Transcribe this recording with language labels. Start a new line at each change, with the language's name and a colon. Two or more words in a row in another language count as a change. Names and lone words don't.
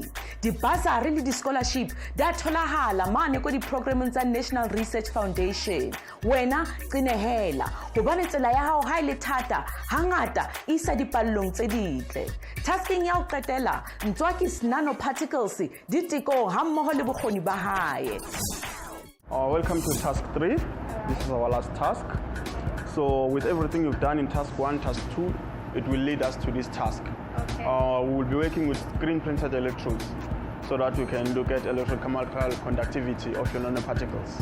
Southern Sotho: Di-bursary le di-scholarship di a tholahala mane ko di-programmeng tsa National Research Foundation. Wena qinehela hobane tsela ya hao ha ile thata hangata isa dipallong tse ditle. Tasking ya ho qetela Ntsoaki nanoparticles di tekong ha mmoho le bokgoni ba hae.
English: Welcome to task 3. This is our last task. So with everything you've done in task 1, task 2, it will lead us to this task. Okay. We will be working with screen printed electrodes so that we can look at electrochemical conductivity of your nanoparticles.